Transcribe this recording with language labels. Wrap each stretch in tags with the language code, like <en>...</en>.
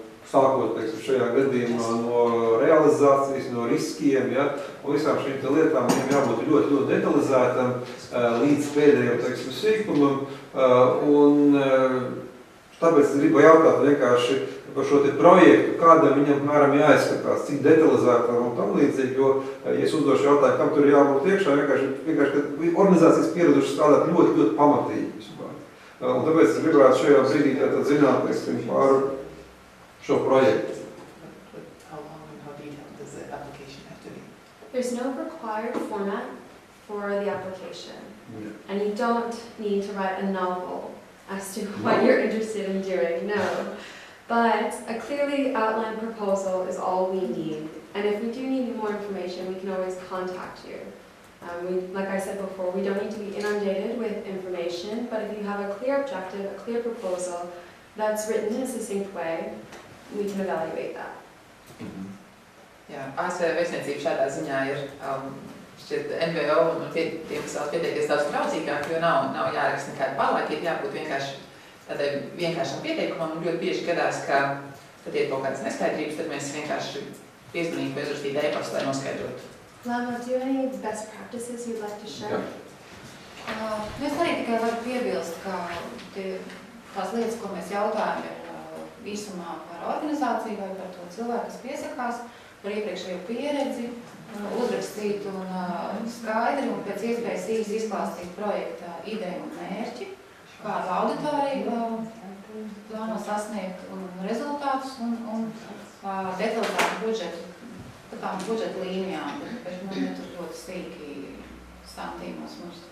<lv>sākot, teiksim, šajā gadījumā no realizācijas, no riskiem, ja, un visām šīm lietām viņam jābūt ļoti, ļoti detalizētam līdz pēdējiem, teiksim, sīkumam, un tāpēc es gribu jautāt vienkārši par šo te projektu, kādam viņam, piemēram, jāizskatās, cik detalizētam un tam līdzīgi, jo, ja es uzdošu jautājumu, kam tur ir jābūt iekšā, vienkārši, ka organizācijas pieradušas strādāt ļoti, ļoti pamatīgi vispār. Un tāpēc es gribētu šajā brīdī tātad zināt, teiksim, par šo projektu.</lv> <en>How long and how detailed does the application have to be? There's no required format for the application, Yeah. and you don't need to write a novel as to what you're interested in doing, no. But a clearly outlined proposal is all we need. And if we do need more information, we can always contact you. Like I said before, we don't need to be inundated with information, but if you have a clear objective, a clear proposal that's written in a succinct way, we can evaluate that.</en> <lv>Jā, ASV vēstniecība šādā ziņā ir šķiet NVO un tiem, kas vēl pieteikties daudz draudzīgāk, jo nav jāraksta nekāda pārlaika, ir jābūt vienkārši tādai vienkāršam pieteikumam, un ļoti bieži gadās, ka tad ir kaut kādas neskaidrības, tad mēs vienkārši piezvanīt vai uzrakstīt e-pastu, lai noskaidrotu.</lv> <en>Lauma, do you have any best practices you'd like to share?</en> <lv>Es arī tikai varu piebilst, ka tās lietas, ko mēs jautājam, ir īsumā par organizāciju vai par to cilvēku, kas piesakās, par iepriekšējo pieredzi, uzrakstīt un skaidri un pēc iespējas īsi izklāstīt projekta ideju un mērķi, kādu auditoriju plāno sasniegt un rezultātus un detalizētu budžetu, par tām budžeta līnijām, bet ne tur ļoti sīki santīmos mums.</lv>